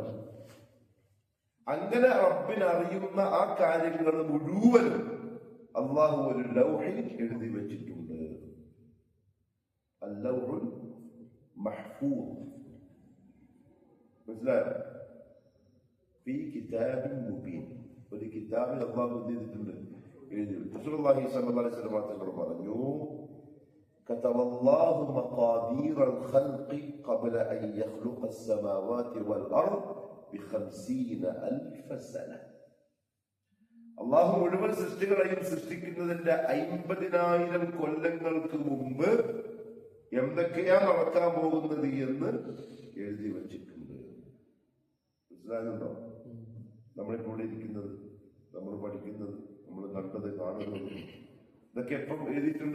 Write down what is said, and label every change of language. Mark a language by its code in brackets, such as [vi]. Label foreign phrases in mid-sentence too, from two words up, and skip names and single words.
[ml] അങ്ങനെ റബ്ബിന് അറിയുന്ന ആ കാര്യങ്ങൾ മുഴുവനും അള്ളാഹു ഒരു ലൗഹിൽ എഴുതി വെച്ചിട്ടുണ്ട്. [ar] اللوح المحفوظ. മനസ്സിലായോ? في كتاب مبين. [ml] ഒരു കിതാബിൽ അള്ളാഹു എന്ത് ചെയ്തിട്ടുണ്ട്? [ar] എഴുതി. رسول الله صلى الله عليه وسلم [ml] തങ്ങൾ പറഞ്ഞു, [ar] كتب الله مقادير الخلق قبل أن يخلق السماوات والأرض ب50,000 سنة. [ml] അള്ളാഹു മുഴുവൻ സൃഷ്ടികളെയും സൃഷ്ടിക്കുന്നതിന്റെ 50,000 കൊല്ലങ്ങൾക്ക് മുമ്പ് എന്തൊക്കെയാ നടക്കാൻ പോകുന്നത് എന്ന് എഴുതി വച്ചിട്ടുണ്ട്. മനസ്സിലാകുന്നുണ്ടോ? നമ്മളിപ്പോൾ ഇരിക്കുന്നത്, നമ്മൾ പഠിക്കുന്നത്, നമ്മൾ കണ്ടത്, കാണുന്നത്, ഇതൊക്കെ എപ്പം എഴുതിയിട്ടുണ്ട്?